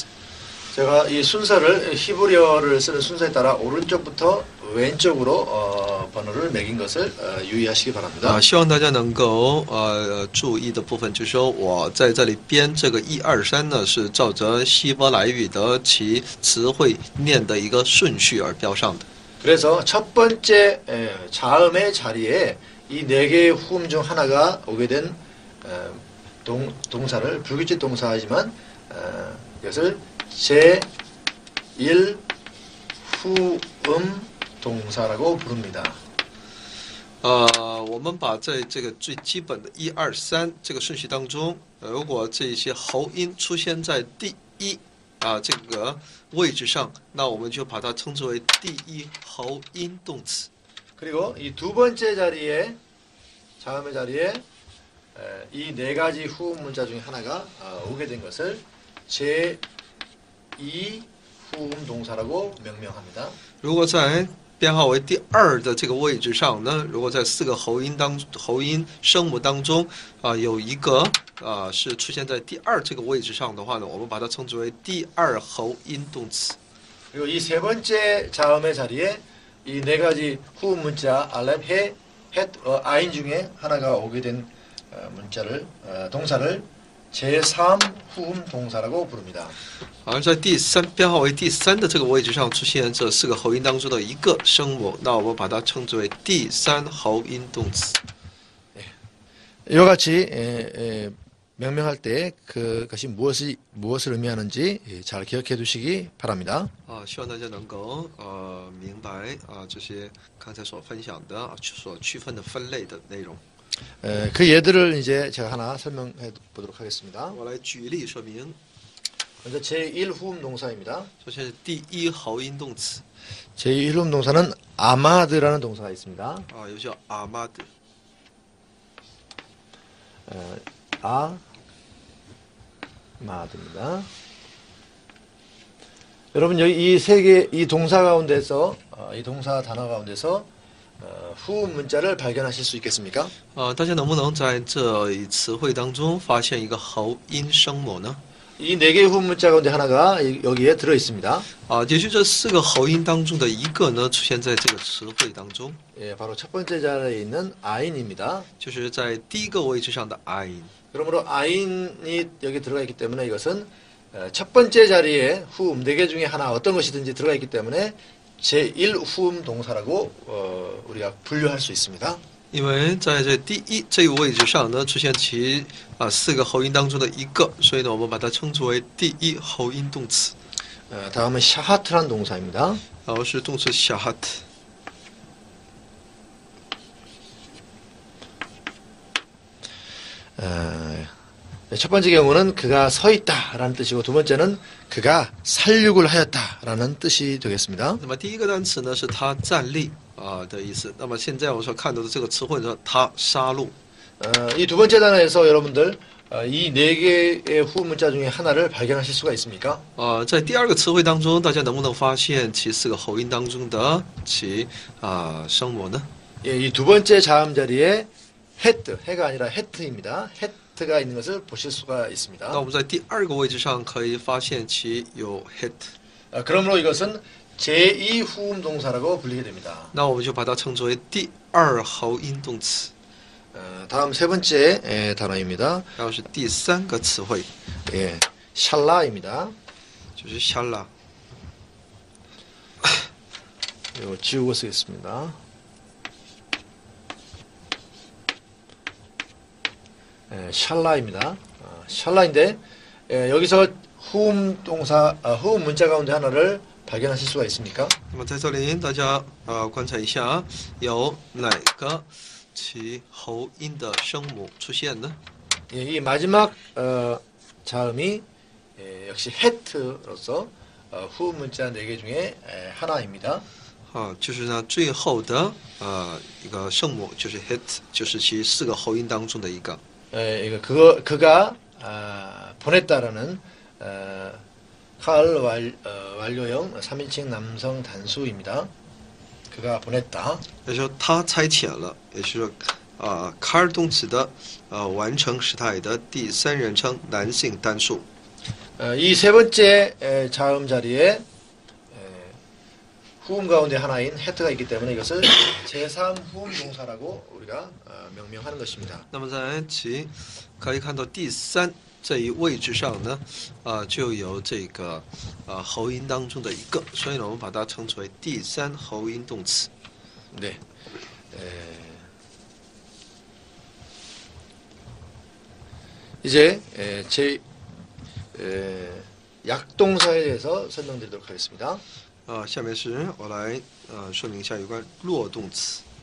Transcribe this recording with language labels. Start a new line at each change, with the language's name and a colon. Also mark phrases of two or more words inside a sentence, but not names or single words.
Korean: 제가 이 순서를 히브리어를 쓰는 순서에 따라 오른쪽부터 왼쪽으로 번호를 매긴 것을 유의하시기 바랍니다.
Chinese: 希望大家能够注意的部分就是说，我在这里编这个1、2、3呢，是照着希伯来语的其词汇念的一个顺序而标上的。
Korean: 그래서 첫 번째 자음의 자리에 이 네 개의 후음 중 하나가 오게 된 동사를 불규칙 동사이지만 이것을 제1 후음 동사라고 부릅니다.
Chinese: 我们把在这个最基本的1、2、3这个顺序当中，如果这些喉音出现在第一这个位置上，那我们就把它称之为第一喉音動詞。
Korean: 그리고 이 두 번째 자리에 자음의 자리에 이 네 가지 후음 문자 중에 하나가 오게 된 것을 제2 후음 동사라고 명명합니다.
Chinese: 如果在编号为第2的这个位置上呢，如果在4个喉音声母当中有一个是出现在第2这个位置上的话呢，我们把它称之为第2喉音动词。
Korean: 그리고 이 세 번째 자음의 자리에 이 네 가지 후음 문자 알렙, 해, 헷, 아인 중에 하나가 오게 된 동사를 제3 후음 동사라고 부릅니다.
Chinese: 而在编号为第3的这个位置上出现这4个喉音当中的一个声母，那我们把它称之为第3喉音动词。
Korean: 이와 같이 명명할 때 그것이 무엇을 의미하는지 잘 기억해 두시기 바랍니다.
Chinese: 希望大家能够明白这些刚才所分享的所区分的分类的内容。
Korean: 그 예들을 이제 제가 하나 설명해 보도록 하겠습니다.
Chinese: 我来举例说明。
Korean: 먼저 제1 후음 동사입니다.
Chinese: 首先是第一喉音动词。
Korean: 제1 후음 동사는 아마드라는 동사가 있습니다.
Chinese: 又叫阿玛德。
Korean: 마드입니다. 여러분 여기 이 세 개 이 동사 가운데서 이 동사 단어 가운데서 후 문자를 발견하실 수 있겠습니까?
Chinese: 大家能不能在这一词汇当中发现一个喉音声母呢？
Korean: 이 네 개의 후 문자 가운데 하나가 여기에 들어 있습니다.
Chinese: 也许这4个喉音当中的一个呢，出现在这个词汇当中，
Korean: 예, 바로 첫 번째 자리에 있는 아인입니다.
Chinese: 就是在第一个位置上的 아인。
Korean: 그러므로 아인이 여기 들어가 있기 때문에 이것은 첫 번째 자리에 후음 네 개 중에 하나 어떤 것이든지 들어가 있기 때문에 제1 후음 동사라고 우리가 분류할 수 있습니다.
Chinese: 因为在这一位置上呢，出现其4个喉音当中的一个，所以呢，我们把它称之为第一喉音动词。
Korean: 다음은 샤하트란 동사입니다.
Chinese: 然后是动词 shahat。
Korean: 첫 번째 경우는 그가 서 있다라는 뜻이고 두 번째는 그가 살육을 하였다라는 뜻이 되겠습니다.
Chinese: 那么第一个单词呢是他站立的意思。那么现在我所看到的这个词汇呢，他杀戮。
Korean: 이 두 번째 단어에서 여러분들 이 네 개의 후 문자 중에 하나를 발견하실 수가 있습니까?
Chinese: 在第二个词汇当中，大家能不能发现其4个喉音当中的其声母呢？
Korean: 예, 이 두 번째 자음 자리에 헤트, 해가 아니라 헤트입니다. 헤트가 있는 것을 보실 수가 있습니다.
Chinese: 那我们在第二个位置上可以发现其有 hit。
Korean: 그러므로 이것은 제2 후음 동사라고 불리게 됩니다.
Chinese: 那我们就把它称之为第二喉音动词。
Korean: 다음 세 번째 단어입니다.
Chinese: 然后是第3个词汇，
Korean: 예, 샬라입니다.
Chinese: 就是 shala。
Korean: 이거 지우고 쓰겠습니다. 샬라입니다. 샬라인데 여기서 후음 동사, 후음 문자 가운데 하나를 발견하실 수가 있습니까?
Chinese: 那么在这里，大家观察一下，有哪个其喉音的声母出现呢？
Korean: 예, 이 마지막 자음이 역시 헤트로서 후음 문자 4개 중에 하나입니다.
Chinese: 就是呢，最后的一个声母就是 hit， 就是其4个喉音当中的一个。
Korean: 그가 보냈다라는 칼 완료형 3인칭 남성 단수입니다. 그가 보냈다.
Chinese: 也就是说他差遣了，也就是说car动词的完成时态的第3人称男性单数。
Korean: 이 세 번째 자음 자리에 후음 가운데 하나인 헤트가 있기 때문에 이것을 제3 후음 동사라고 우리가 명명하는 것입니다.
Chinese: 那么在其可以看到第3这一位置上呢，就有这个喉音当中的一个，所以呢，我们把它称之为第3喉音动词。
Korean: 네. 이제 제 약동사에 대해서 설명드리도록 하겠습니다.
Chinese: 下面是我来说明一下有关弱动词。